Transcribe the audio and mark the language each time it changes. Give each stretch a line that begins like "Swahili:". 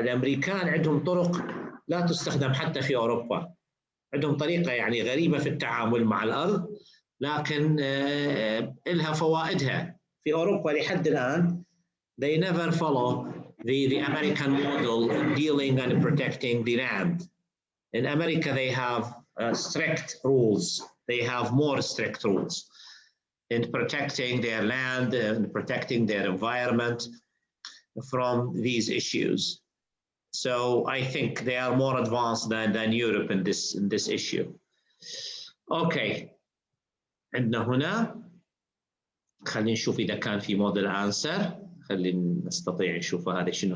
Arabic: الأمريكان عندهم طرق لا تستخدم حتى في أوروبا، عندهم طريقة يعني غريبة في التعامل مع الأرض، لكن لها فوائدها. في أوروبا لحد الآن
English: they never follow the American model dealing and protecting the land. In America, they have strict rules. They have more strict rules in protecting their land and protecting their environment from these issues. So I think they are more advanced than Europe in this issue. Okay.
Arabic: عندنا هنا خلينا نشوف إذا كان في model answer. خلينا نستطيع نشوف هذا شنو.